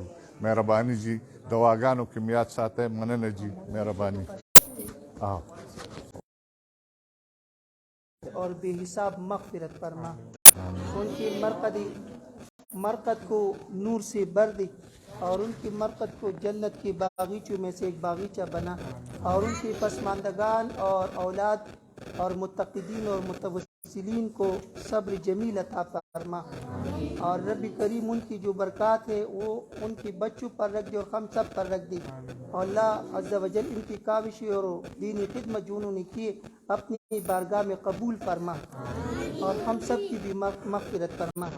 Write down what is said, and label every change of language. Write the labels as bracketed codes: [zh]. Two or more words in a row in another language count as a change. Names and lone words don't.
[ps] مهرباني جی دعاګانو کې مې یاد ساتئ. مننه جی مهرباني. [ur] اور بے حساب مغفرت فرما ان کی مرقد کو نور سے بر دے اور ان کی مرقد کو جنت کے باغیچوں میں سے ایک باغیچہ بنا اور ان کے پسماندگان اور اولاد اور متقدین اور متوسلین کو صبر جمیل عطا فرما اور رب کریم ان کی جو برکات ہے وہ ان کے بچوں پر رکھ دے اور ہم سب پر رکھ دے اور اللہ عز و جل ان کی کاوشیں اور دینی خدمت جو انہوں نے کیے اپنی بارگاہ میں قبول فرما اور ہم سب کی بھی مغفرت فرما.